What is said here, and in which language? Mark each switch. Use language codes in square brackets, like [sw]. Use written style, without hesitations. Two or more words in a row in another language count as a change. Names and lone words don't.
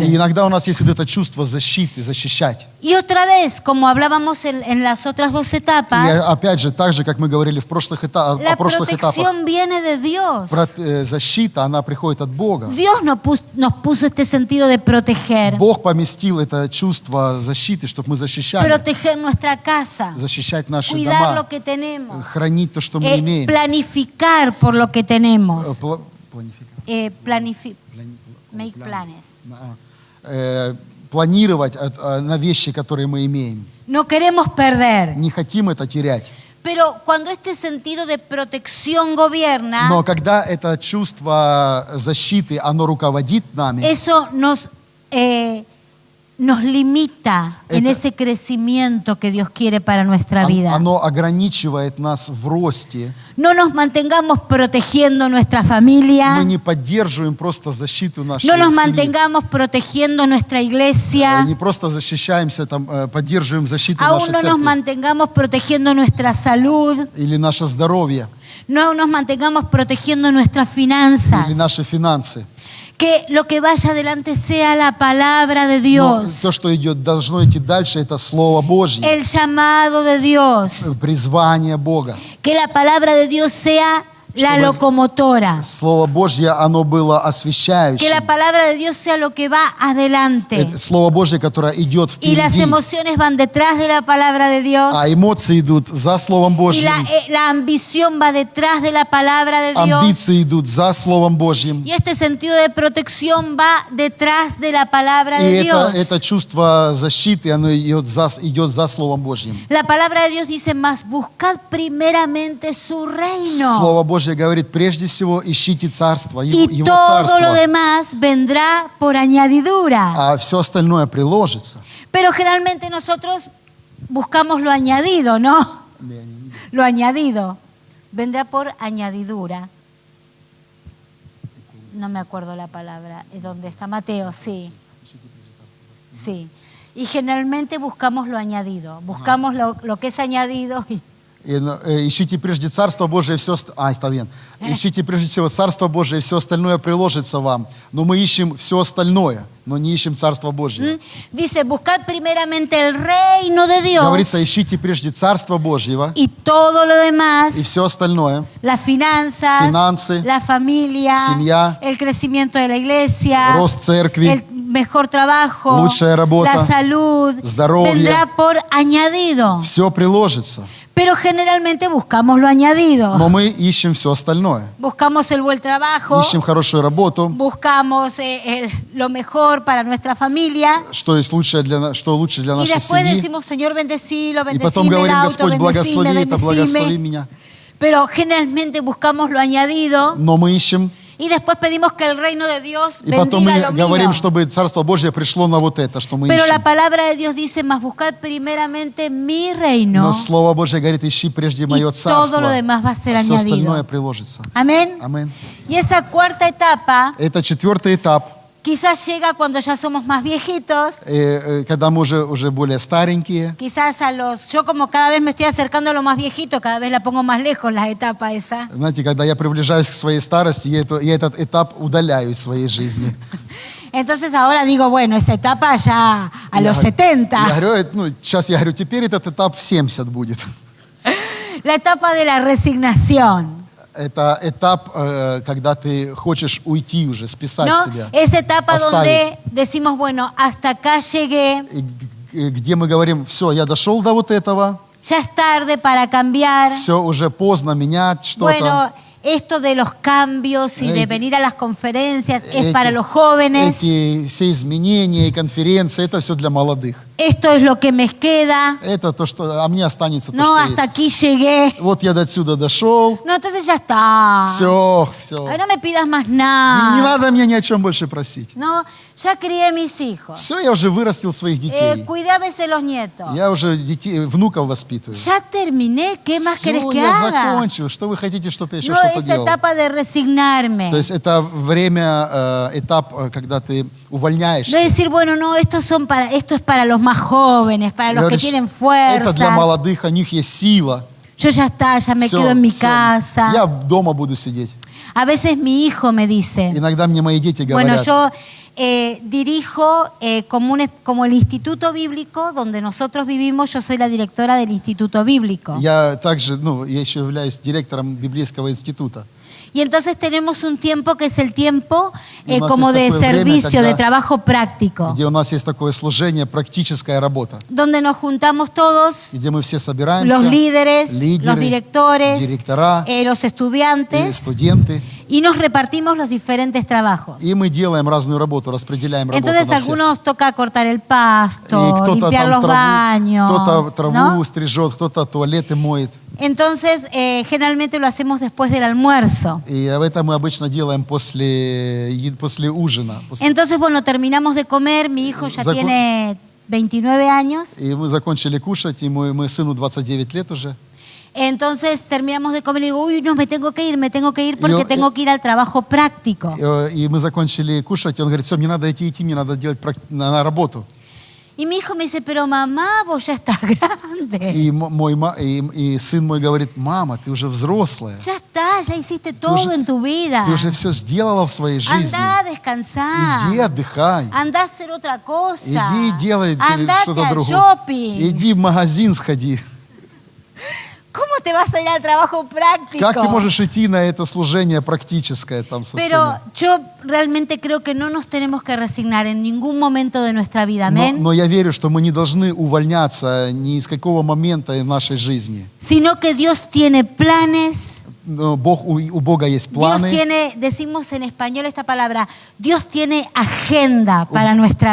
[ru] И иногда у нас есть вот это чувство защиты, защищать. [es] Y otra vez, como hablábamos en las otras dos [ru] И [es] etapas, [ru] опять же, так же, как мы говорили в прошлых этапах, [es] la [ru] о прошлых этапах, [es] protección viene de Dios. [ru] защита, она приходит от Бога. [es] Dios nos puso este sentido de proteger. [ru] Бог поместил это чувство защиты, чтобы мы защищали, [es] Proteger nuestra casa, [ru] защищать наши [es] cuidar [ru] дома, [es] lo que tenemos, [ru] хранить то, что мы имеем. [es] planificar por lo que tenemos. [ru] Планификация. [en] Make planes. [ru] планировать на вещи, которые мы имеем. [es] No queremos perder. [ru] Не хотим это терять. [es] Pero cuando este sentido de protección gobierna, [ru] Но когда это чувство защиты, оно руководит нами, [es] eso nos limita en [ru] Это- [es] ese crecimiento que Dios quiere para nuestra vida. [ru] оно ограничивает нас в росте. [es] No nos mantengamos protegiendo nuestra familia, [ru] Мы не поддерживаем просто защиту нашей [es] no nos [ru] семьи. [es] mantengamos protegiendo nuestra iglesia, [ru] Не просто защищаемся, там, поддерживаем защиту [es] aún [ru] нашей [es] no nos [ru] церкви [es] mantengamos protegiendo nuestra salud, [ru] или наше здоровье, [es] no nos mantengamos protegiendo nuestras [ru] или [es] finanzas. [ru] наши финансы. [es] Que lo que vaya adelante sea la palabra de [ru] Но [es] Dios, [ru] то, что идет, должно идти дальше, это Слово Божье, [es] el llamado de Dios. [ru] призвание Бога. [es] Que la palabra de Dios sea la [ru] Чтобы- [es] locomotora. [ru] Слово Божье, оно было [es] Que la [ru] освещающим. [es] palabra de Dios sea lo que va adelante. [ru] Это Слово Божье, которое идет [es] Y las [ru] впереди. [es] emociones van detrás de la palabra de Dios. [ru] А эмоции идут за Словом [es] Y [ru] Божьим. [es] la ambición va detrás de la palabra de Dios. [ru] Амбиции идут за Словом Божьим. [es] Y este sentido de protección va detrás de la palabra [ru] И [es] de [ru] это [es] Dios. [ru] чувство защиты, оно идет за Словом Божьим. [es] La palabra de Dios dice más, buscad primeramente su reino. [ru] Слово Божье говорит, прежде всего ищите царство, [es] Y [ru] Его [es] todo lo [ru] царство, [es] demás vendrá por añadidura. [ru] а все остальное приложится. [es] Pero generalmente nosotros buscamos lo añadido, ¿no? Lo añadido. Vendrá por añadidura. No me acuerdo la palabra. ¿Dónde está Mateo? Sí. Sí. Y generalmente buscamos lo añadido. Buscamos lo que es añadido. [ru] Ищите прежде Царство Божие, и все... [es] está bien. [ru] Ищите прежде всего Царство Божие, и все остальное приложится вам. Но мы ищем все остальное, но не ищем Царство Божие. [es] Dice, buscad primeramente el reino de Dios. [ru] Говорится, ищите прежде Царство Божьего, [es] Y todo lo demás, [ru] и все остальное, [es] las finanzas, Finanzas, la familia, [ru] семья, [es] el crecimiento de la iglesia, [ru] рост церкви, [es] el mejor trabajo, [ru] лучшая работа, [es] la salud, [ru] здоровье. [es] vendrá por añadido. [ru] все приложится. [es] Pero generalmente buscamos lo añadido. [ru] Но мы ищем все остальное. [es] Buscamos el buen trabajo, [ru] Ищем хорошую работу, [es] buscamos lo mejor para nuestra familia. [ru] что лучше для [es] Y [ru] нашей [es] después [ru] семьи. [es] decimos, Señor, bendecilo, [ru] И потом [es] bendecime el [ru] говорим, [es] auto, [ru] Господь, благослови [es] bendecime, [ru] это, благослови [es] bendecime. [ru] меня. [es] Pero generalmente buscamos lo añadido [ru] Но мы ищем, [es] y después pedimos que el reino de Dios [ru] и потом мы [es] bendiga lo [ru] говорим, [es] mío. [ru] чтобы Царство Божье пришло на вот это, что мы [es] Pero la [ru] ищем. [es] palabra de Dios dice, más buscad primeramente mi [ru] Но [es] reino. [ru] Слово Божье говорит, ищи прежде мое [es] todo [ru] Царство, [es] lo demás va a ser [ru] а все [es] añadido. [ru] остальное приложится. [es] Amén. [ru] Аминь. [es] Y esa cuarta etapa [ru] Это четвертый этап, [es] quizás llega cuando ya somos más viejitos. [ru] когда мы уже более старенькие. [es] Quizás yo como cada vez me estoy acercando a lo más viejito, cada vez la pongo más lejos la etapa esa. [ru] Знаете, когда я приближаюсь к своей старости, я этот этап удаляю из своей жизни. [es] Entonces ahora digo, bueno, esa etapa ya a los 70. [ru] Я говорю, сейчас я говорю, теперь этот этап в 70 будет. [es] La etapa de la resignación. [ru] Это этап, когда ты хочешь уйти уже, списать [es] ¿No? [ru] себя. [es] Esa etapa [ru] оставить. [es] donde decimos, bueno, hasta acá llegué, [ru] Где мы говорим, все, я дошел до вот этого, [es] ya es tarde para cambiar. [ru] все, уже поздно менять что-то. [es] Bueno, esto de los cambios y de venir a las conferencias es [ru] Эти- [es] para los jóvenes. [ru] Эти все изменения и конференции, это все для молодых. [es] Esto es lo que me queda. [ru] Это то, что, а мне останется то, [es] No, [ru] что [es] hasta [ru] есть. [es] aquí llegué. [ru] Вот я до отсюда дошел, [es] No, entonces ya está. [ru] все. [es] Ay, no me pidas más [ru] Не [es] nada. [ru] надо мне ни о чем больше просить. [es] No, ya crié mis hijos. [ru] Все, я уже вырастил своих детей. [es] Cuidé a veces los nietos. [ru] Я уже внуков воспитываю. [es] Ya terminé. ¿Qué más querés [ru] Все, [es] que [ru] я [es] haga? [ru] закончил. Что вы хотите, чтобы я еще [es] No, [ru] что-то [es] esa [ru] делал? [es] etapa de resignarme. [ru] То есть это время, этап, когда ты [es] De [ru] увольняешься. [es] decir, bueno, no, esto es para los más jóvenes, para los que [ru] Говоришь, [es] tienen [ru] это для [es] fuerzas. [ru] молодых, у них есть сила. [es] Yo ya está, ya me [ru] Всё, [es] quedo en mi [ru] всё. [es] casa. [ru] Я дома буду сидеть. [es] A veces mi hijo me dice, [ru] Иногда мне мои дети [es] bueno, [ru] говорят, [es] yo dirijo como el Instituto Bíblico donde nosotros vivimos, yo soy la directora del Instituto Bíblico. [ru] я также, я еще являюсь директором библейского института. [es] Y entonces tenemos un tiempo que es el tiempo [ru] Y у нас [es] como [ru] есть [es] de [ru] такое время, [es] servicio, de [ru] когда- [es] trabajo práctico, [ru] Где у нас есть такое служение, практическая работа. [es] donde nos juntamos todos, [ru] Где мы все собираемся, [es] los líderes, [ru] лидеры, [es] los directores, [ru] директора, [es] los [ru] и [es] estudiantes, [ru] студенты. [es] Y nos repartimos los diferentes trabajos. [ru] И мы делаем разную работу, распределяем работу [es] Entonces [ru] на всех. [es] algunos toca cortar el pasto, [ru] И кто-то [es] limpiar [ru] там [es] los baños, [ru] кто-то траву [es] ¿no? [ru] стрижет, кто-то туалеты моет. [es] Entonces generalmente lo hacemos después del almuerzo. [ru] И это мы обычно делаем после ужина. [es] Entonces, bueno, terminamos de comer, mi hijo ya tiene 29 años. [ru] И мы закончили кушать, и мой сыну 29 лет уже. [es] Entonces terminamos de comer y digo, uy, no, me tengo que ir porque tengo que ir al trabajo práctico. [ru] И мы закончили кушать, и он говорит, все, мне надо идти, мне надо делать на работу. [es] Y mi hijo me dice, pero mamá, vos ya estás grande. [ru] И сын мой говорит, мама, ты уже взрослая. [es] Ya está, ya hiciste todo en tu vida. [ru] Ты уже все сделала в своей жизни. [es] Anda a descansar. [ru] Иди отдыхай. [es] Anda a hacer otra cosa. [ru] Иди делай что-то [es] Andate al [ru] другое. [es] shopping. [ru] Иди в магазин сходи. [es] ¿Cómo te vas a ir al trabajo práctico? [ru] Как ты можешь идти на это служение практическое там со [es] Pero [ru] всеми? [es] yo realmente creo que no nos tenemos que resignar en ningún momento de nuestra vida. Amén. [ru] Но я верю, что мы не должны увольняться ни из какого момента в нашей жизни. [es] Sino que Dios tiene planes. [ru] Но у Бога есть [es] Dios [ru] планы. [es] tiene, decimos en español esta palabra, Dios tiene agenda para nuestra